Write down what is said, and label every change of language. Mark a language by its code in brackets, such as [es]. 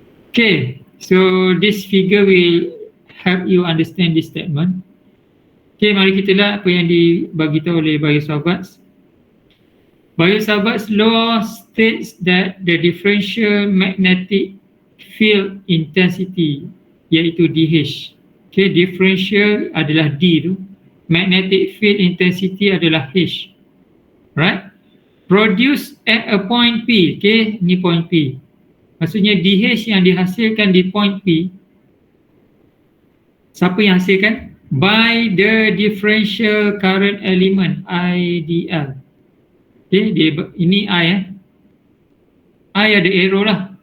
[en] Okay, so this figure will help you understand this statement. Okay, [ms] mari kita lihat apa yang dibagi tahu oleh Biot-Savart. [en] Biot-Savart's law states that the differential magnetic field intensity, iaitu DH. [ms] Okay, differential adalah D tu. Magnetic field intensity adalah H. [en] Right? Produced at a point P. Okay, ni point P. [ms] Maksudnya DH yang dihasilkan di point P, siapa yang hasilkan? [en] By the differential current element, IDL. [ms] Okay, ini I I ada arrow lah.